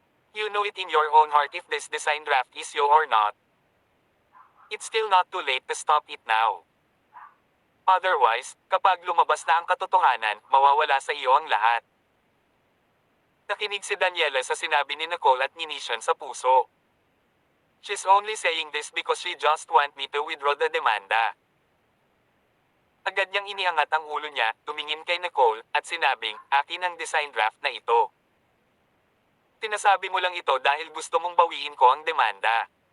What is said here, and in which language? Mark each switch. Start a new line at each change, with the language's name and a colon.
English: You know it in your own heart if this design draft is you or not. It's still not too late to stop it now.
Filipino: Otherwise, kapag lumabas na ang katotohanan, mawawala sa iyo ang lahat. Nakinig si Daniela sa sinabi ni Nicole at ninisyan sa puso.
English: She's only saying this because she just want me to withdraw the demanda.
Filipino: Agad niyang iniangat ang ulo niya, tumingin kay Nicole, at sinabing, akin ang design draft na ito. Tinasabi mo lang ito dahil gusto mong bawiin ko ang demanda.